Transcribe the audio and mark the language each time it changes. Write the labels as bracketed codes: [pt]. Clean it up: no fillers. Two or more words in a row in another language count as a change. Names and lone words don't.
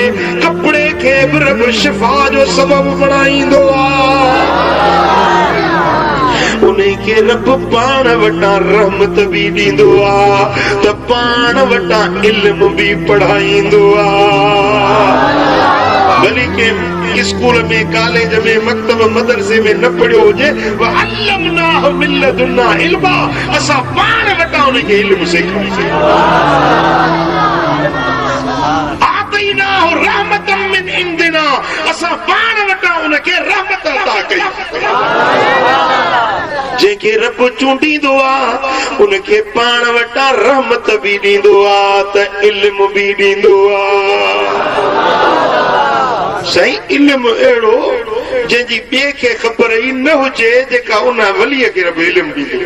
[sd] कपड़े खे भी रब शिफा जो सबब बणाईंदो आहे उनखे रब पाण वटां रहमत भी ॾींदो आहे त पाण वटां इल्म भी पढ़ाईंदो आहे भली के स्कूल में कॉलेज में मक्तब मदरसे में न पढ़ियो हुजे [ar] وعلمناه من لدنا علما [sd] असां पाण वटां उनखे इल्म सेखारींदासीं [ar] آتيناه رحمة من عندنا [sd] असां पाण वटां उनखे रहमत अता कई जेके रब चूंडींदो आहे उनखे पाण वटां रहमत भी ॾींदो आहे त इल्म भी ॾींदो आहे सही इल्म अहिड़ो जंहिंजी ॿिए खे ख़बर ई न हुजे जेका उन वलीअ खे रब इल्म ॾींदो